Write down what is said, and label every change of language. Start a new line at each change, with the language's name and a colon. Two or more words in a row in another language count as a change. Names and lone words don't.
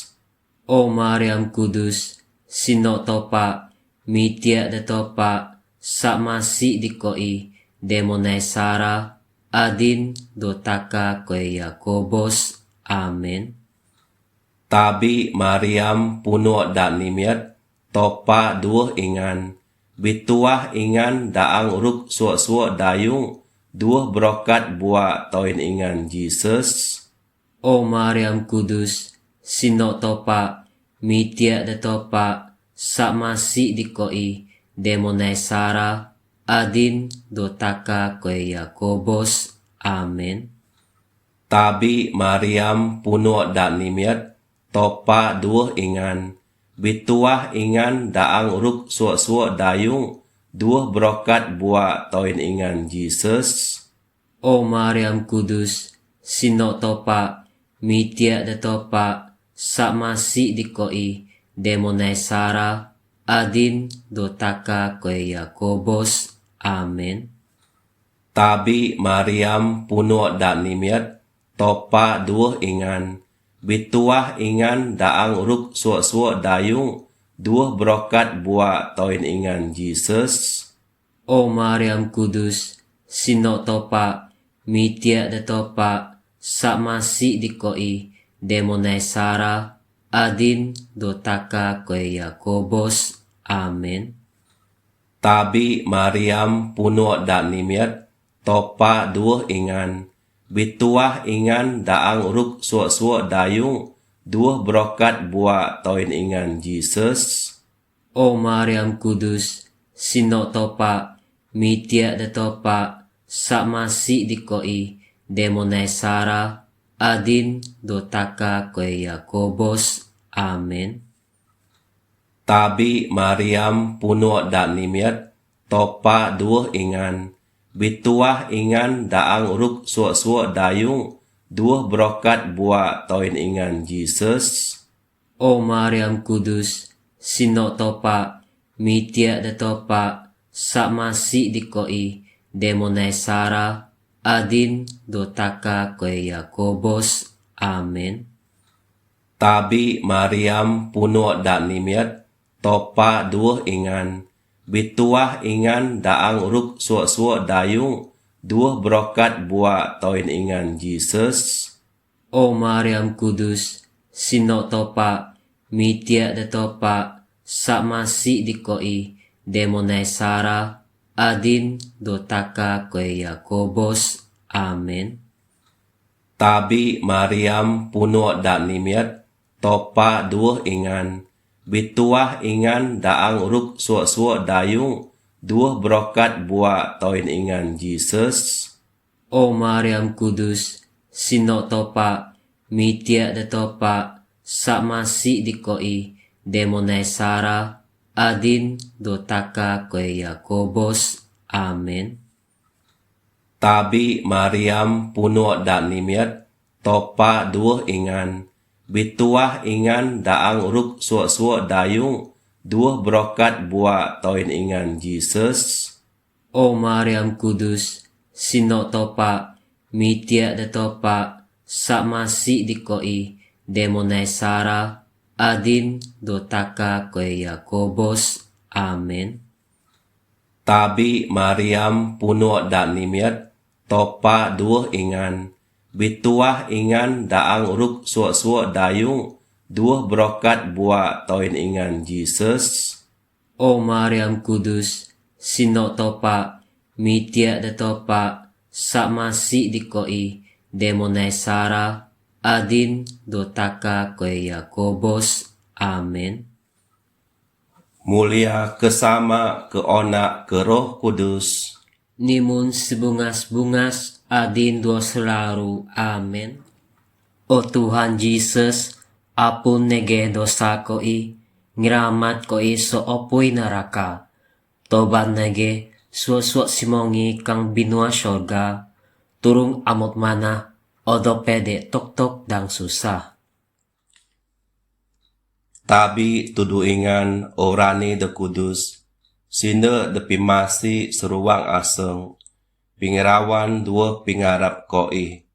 Bukar-Sadung Bidayuh: O Maryam Kudus, sino topa, mitia de topa, Sakmasi dikoi demonai Sara adin dotaka koe Yakobos. Amen. Tabi Mariam puno da nimiat topa duo ingan bituah ingan daang ruk suo dayung duo brokat bua toin ingan Jesus. O Mariam Kudus, sino topa, mitia de topa, sakmasi dikoi demonai Sara adin dotaka koe Yakobos. Amen. Tabi Mariam puno da nimiat topa duo ingan bituah ingan daang ruk suo dayung duo brokat bua toin ingan Jesus. O Mariam Kudus, sino topa, mitia de topa, sakmasi dikoi demonai Sara adin dotaka koe Yakobos. Amen. Tabi Mariam puno da nimiat topa duo ingan bituah ingan daang ruk suo dayung duo brokat bua toin ingan Jesus. O Mariam Kudus, sino topa, mitia de topa, sakmasi dikoi demonai Sara adin dotaka koe Yakobos. Amen. Tabi Mariam puno da nimiat topa duo ingan bituah ingan daang ruk suo dayung duo brokat bua toin ingan Jesus. O Mariam Kudus, sino topa, mitia de topa, sakmasi dikoi demonai Sara adin dotaka koe Yakobos. Amen. Tabi Mariam puno da nimiat topa duo ingan bituah ingan daang ruk suo dayung duo brokat bua toin ingan Jesus. O Mariam Kudus, sino topa, mitia de topa, sakmasi dikoi demonai Sara adin dotaka koe Yakobos. Amen. Tabi Mariam puno da nimiat topa duo ingan bituah ingan daang ruk suo dayung duo brokat bua toin ingan Jesus. O Mariam Kudus, sino topa, mitia de topa, sakmasi dikoi demonai Sara adin dotaka koe Yakobos. Amen. Tabi Mariam puno da nimiat topa duo ingan bituah ingan daang ruk suo dayung duo brokat bua toin ingan Jesus. O Mariam Kudus, sino topa, mitia de topa, sakmasi dikoi demonai Sara adin dotaka koe Yakobos. Amen. Tabi Mariam puno da nimiat topa duo ingan bituah ingan daang ruk suo dayung duo brokat bua toin ingan Jesus. O Mariam Kudus, sino topa, mitia de topa, sakmasi dikoi demonai Sara adin dotaka koe Yakobos. Amen. Tabi Mariam puno da nimiat topa duo ingan bituah ingan daang ruk suo dayung duo brokat bua toin ingan Jesus. O Mariam Kudus, sino topa, mitia de topa, sakmasi dikoi demonai Sara adin dotaka koe Yakobos. Amen. Mulia kesama ke Onak ke Roh Kudus. Nimun sebungas-bungas adin dua selaru. Amen. O Tuhan Yesus, apun nege dosa koi, ngiramat koi so opoi neraka. Toban nege suo simongi kang binua sorga, turung amot mana, odo pede tok dang susah. Tabi tudu ingan orani de kudus, sinde de pimasi seruang aseng, pingirawan dua pingarap koi.